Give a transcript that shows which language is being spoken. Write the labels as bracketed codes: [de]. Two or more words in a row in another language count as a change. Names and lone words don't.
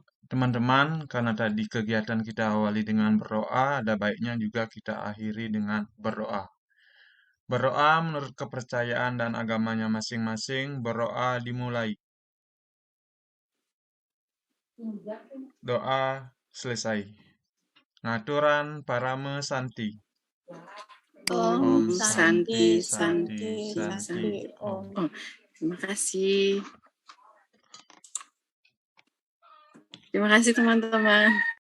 [id] Teman-teman, karena tadi kegiatan kita awali dengan berdoa, ada baiknya juga kita akhiri dengan berdoa. Berdoa menurut kepercayaan dan agamanya masing-masing, berdoa dimulai. Doa selesai. [ban] Ngaturan parame santi. [sa] Om Santi, Santi, Santi, Santi, Om. Om. [id] Terima kasih. Terima kasih teman-teman.